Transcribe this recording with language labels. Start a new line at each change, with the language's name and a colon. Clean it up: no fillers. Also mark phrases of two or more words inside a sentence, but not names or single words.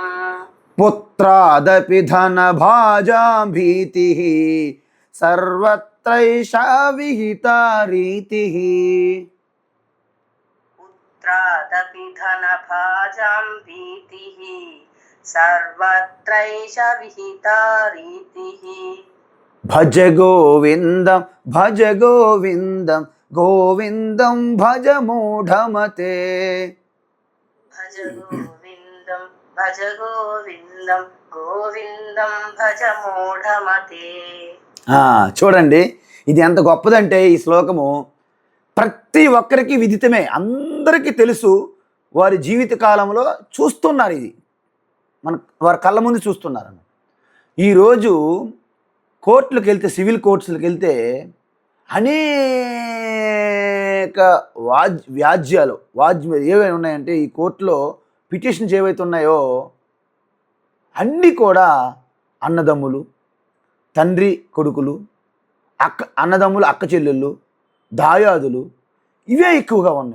Sanskrit: పుత్రాదపి ధనభాజాం భీతిః సర్వత్రైషా విహితా రీతిః. పుత్రాదపి ధనభాజాం భీతిః సర్వత్రైష విహితా రీతిః. భజ గోవిందం భజ గోవిందం గోవిందం భజ మూఢమతే. భజ గోవిందం భజ గోవిందం గోవిందం భజ మూఢమతే.
Telugu: చూడండి ఇది ఎంత గొప్పదంటే ఈ శ్లోకము ప్రతి ఒక్కరికి విదితమే, అందరికీ తెలుసు. వారి జీవిత కాలంలో చూస్తున్నారు, ఇది వారి కళ్ళ ముందు చూస్తున్నారు. ఈరోజు కోర్టులకు వెళ్తే,
English: civil courts
Telugu: వెళ్తే అనేక వ్యాజ్యాలు ఏవైనా ఉన్నాయంటే ఈ కోర్టులో పిటిషన్స్ ఏవైతే ఉన్నాయో అన్నీ కూడా అన్నదమ్ములు, తండ్రి కొడుకులు, అన్నదమ్ములు అక్క చెల్లెళ్ళు, దాయాదులు ఇవే ఎక్కువగా ఉన్నాయి.